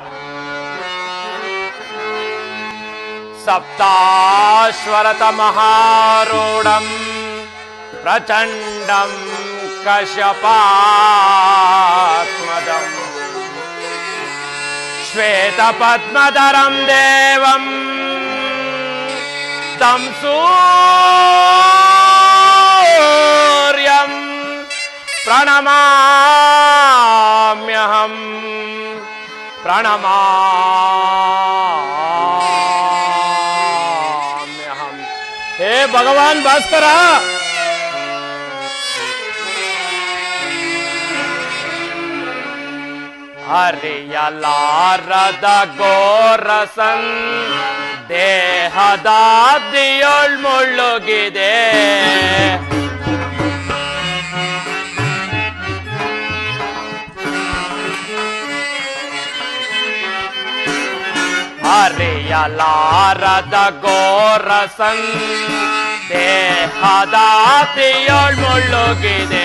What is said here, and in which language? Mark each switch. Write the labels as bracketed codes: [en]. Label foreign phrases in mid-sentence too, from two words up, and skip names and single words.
[sa] ಸಪ್ತಾಶ್ವರತ ಮಹಾರೂಢಂ ಪ್ರಚಂಡಂ ಕಶ್ಯಪಾತ್ಮಜಂ ಶ್ವೇತ ಪದ್ಮಧರಂ ದೇವಂ तं सूर्यं प्रणमाम्यहं हे भगवान भास्कर, [kn] ಹರಿಯಲಾರದ ಘೋರಸನ್ ದೇಹದಾದಿಯೊಳ್ ಮುಳುಗಿದೆ. ಹರಿಯಲಾರದ ಘೋರಸನ್ ದೇಹದಾದಿಯೊಳ್ ಮುಳುಗಿದೆ.